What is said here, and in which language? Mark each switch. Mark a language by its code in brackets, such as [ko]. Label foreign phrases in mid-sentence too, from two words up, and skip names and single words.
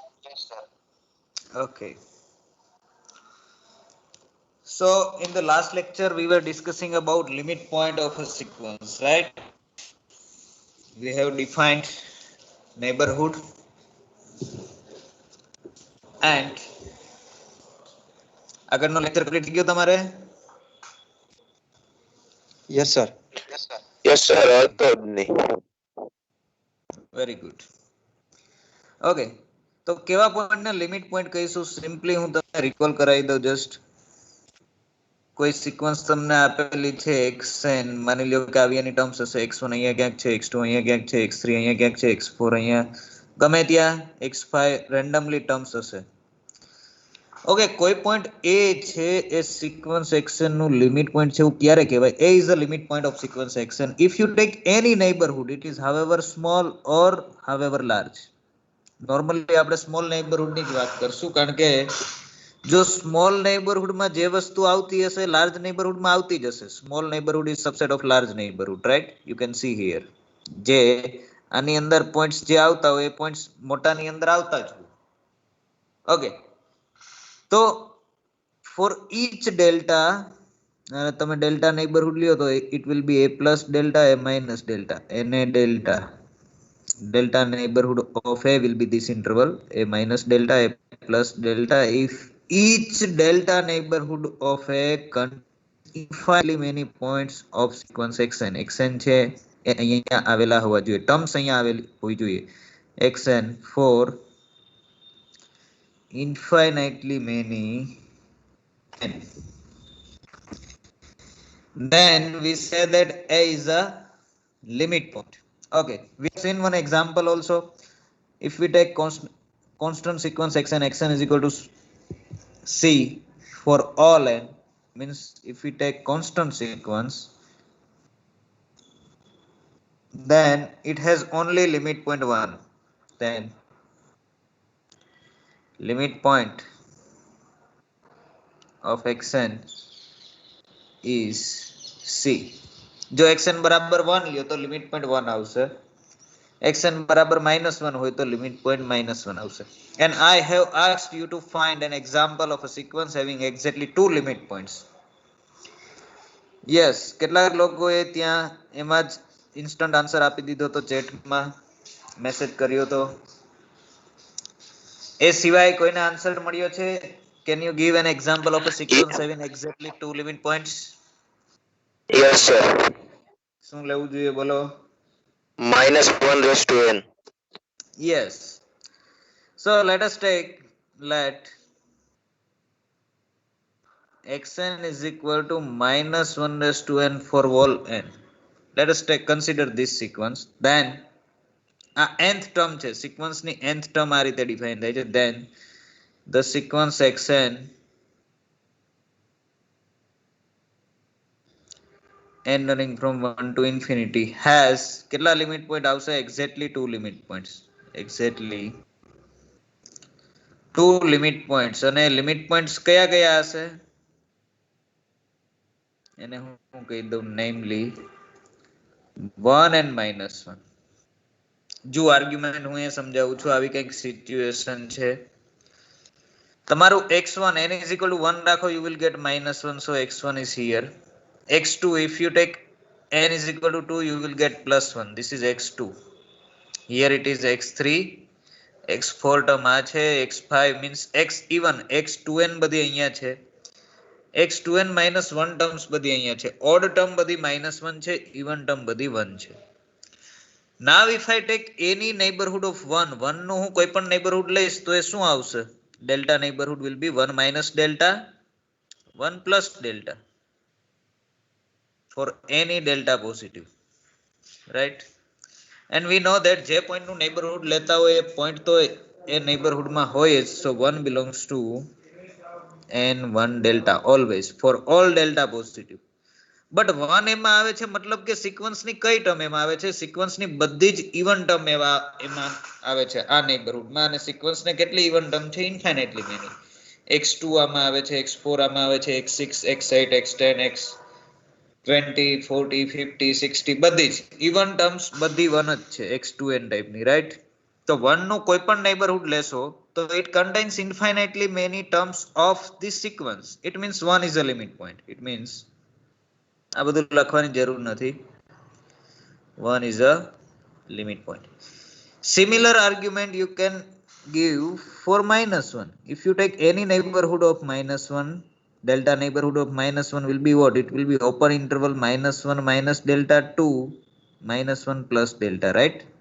[en] Okay. So in the last lecture we were discussing about limit point of a sequence, right? We have defined neighborhood and [gu] આગળનો લેક્ચર કમ્પ્લીટ થઈ ગયો તમારે? [en] Yes, sir. Yes, sir. [gu] હતો જ નહીં. [en] Very good. [gu] ઓકે, તો કેવા પોઈન્ટને [en] limit point [gu] કહીશું? સિમ્પલી હું તમને રિકોલ કરાવી દઉં. જસ્ટ કોઈ સિક્વન્સ તમને આપેલી છે xn, માની લ્યો કે આવી એની ટર્મ્સ હશે, x1 અહીંયા ક્યાંક છે, x2 અહીંયા ક્યાંક છે, x3 અહીંયા ક્યાંક છે, x4 અહીંયા ગમે ત્યાં, x5 [en] randomly terms [gu] હશે. ઓકે, કોઈ પોઈન્ટ એ છે એ સિક્વન્સ xn નું [en] limit point [gu] છે. એવું ક્યારે કહેવાય? [en] a is the limit point of sequence xn if you take any neighborhood, it is however small or however large. [gu] નોર્મલી આપણે [en] small neighborhood [gu] ની જ વાત કરશું, કારણ કે જો [en] small neighborhood [gu] માં જે વસ્તુ આવતી હશે [en] large neighborhood [gu] માં આવતી જ હશે. [en] Small neighborhood is subset of large neighborhood, right? You can see here [gu] જે આની અંદર પોઈન્ટ્સ જે આવતા હોય એ પોઈન્ટ્સ મોટાની અંદર આવતા જ હોય. [en] Okay, તો for each delta તમે delta neighborhood [gu] લ્યો તો [en] it will be a plus delta, a minus delta, એને delta. Delta neighborhood of a will be this interval, a minus delta, a plus delta, if each delta neighborhood of a infinitely many points of sequence xn. [gu] xn છે એ અહીંયા આવેલા હોવા જોઈએ, ટર્મ્સ અહીંયા આવેલી હોવી જોઈએ. [en] xn for infinitely many n, then we say that a is a limit point. Okay, we have seen one example also. If we take constant sequence xn, xn is equal to c for all n, means if we take constant sequence, then it has only limit point 1. Then limit point of xn is c. [gu] જો xn બરાબર 1 લ્યો તો [en] limit point [gu] 1 આવશે. xn બરાબર -1 હોય તો [en] limit point [gu] -1 આવશે. [en] And I have asked you to find an example of a sequence having exactly two limit points. Yes, [gu] કેટલાક લોકોએ ત્યાં એમાં જ [en] instant answer [gu] આપી દીધો તો, ચેટમાં મેસેજ કર્યો તો. એ સિવાય કોઈને આન્સર મળ્યો છે? [en] Can you give an example of a sequence having exactly two limit points? Yes, sir. [gu] શું લેવું જોઈએ બોલો? [en] -1 raised to n. Yes. So let us take, let xn is equal to -1 raised to n for all n. Let us take, consider this sequence. [gu] Then આ [en] nth term [gu] છે, સિક્વન્સ ની [en] nth term [gu] આ રીતે ડિફાઇન થાય છે. [en] Then the sequence xn n running from 1 to infinity has કેટલા limit point આવશે? એક્ઝેક્ટલી two limit points. એક્ઝેક્ટલી two limit points. [gu] અને લિમિટ પોઈન્ટ્સ કયા કયા હશે એને હું કહી દઉં, નેમલી 1 and -1. જો આર્ગ્યુમેન્ટ હું એ સમજાવું છું. આવી કંઈક સિચ્યુએશન છે, તમારું [en] x1 n is equal to 1 રાખો, you will get -1, so x1 is here. x2, if you take n is equal to 2, you will get +1. This is x2. Here it is x3, x4 ટર્મ [gu] આ છે, [en] x5 means x even, [gu] x2n બધી અહીંયા છે, x2n -1 ટર્મ્સ બધી અહીંયા છે, [en] odd term [gu] બધી -1 છે, [en] even term [gu] બધી 1 છે. [en] Now if I take any neighborhood of 1, [gu] 1 નું હું કોઈ પણ neighborhood લઈશ તો એ શું આવશે? [en] Delta neighborhood will be 1 minus delta, 1 plus delta for any delta positive, right? And we know that [gu] જે point નું neighborhood લેતા હોય એ point તો એ નેબરહુડમાં હોય જ, [en] so 1 belongs to n1 delta always for all delta positive. [gu] બટ 1 એમાં આવે છે મતલબ કે સિક્વન્સની કઈ ટર્મ એમાં આવે છે? સિક્વન્સની બધી જ [en] even term [gu] એમાં આવે છે આ નેબરહુડમાં. અને સિક્વન્સને કેટલી [en] even term [gu] છે? [en] infinitely many. [gu] x2 આમાં આવે છે, x4 આમાં આવે છે, x6, x8, x10, x20, 40, 50, 60 બધી જ [en] even terms [gu] બધી 1 જ છે x2n ટાઈપની, રાઈટ? તો 1 નું કોઈ પણ નેબરહુડ લેશો તો [en] it contains infinitely many terms of this sequence. It means 1 is a limit point. It means [gu] આ બધું લખવાની જરૂર નથી. [en] 1 is a limit point. Similar argument you can give for -1. If you take any neighborhood of -1, delta neighborhood of -1 will be what? It will be open interval -1 minus delta 2 -1 plus delta, right?